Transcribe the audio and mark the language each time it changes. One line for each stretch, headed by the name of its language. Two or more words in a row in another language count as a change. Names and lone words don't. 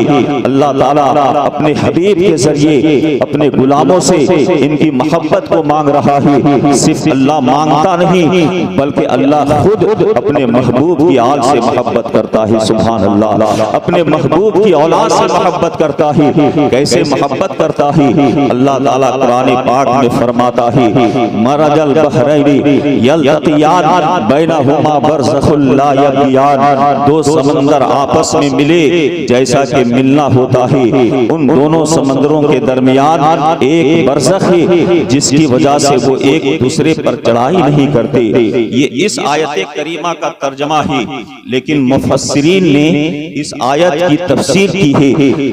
Arabic: الله تعالى
Hindi: अपने हबीब के जरिए अपने गुलामों से इनकी मोहब्बत को मांग रहा है। सिर्फ अल्लाह मांगता नहीं बल्कि अल्लाह खुद अपने महबूब की आल से मोहब्बत करता है।
Arabic: سبحان الله,
Hindi: अपने महबूब की औलाद से मोहब्बत करता है। कैसे मोहब्बत करता है?
Arabic: الله تعالى
Hindi: कुरान पाक में फरमाता है,
Arabic: مرج البحرين يلتقيان بينهما برزخ لا يبغيان,
Hindi: दो समंदर आपस में मिले जैसा कि मिलना होता है, उन दोनों समंदरों के दरमियान एक बरज़ख है जिसकी वजह से वो एक दूसरे पर चढ़ाई नहीं करते। ये इस आयत करीमा का तर्जमा है, लेकिन मुफस्सिरीन ने इस आयत की तफसीर की है।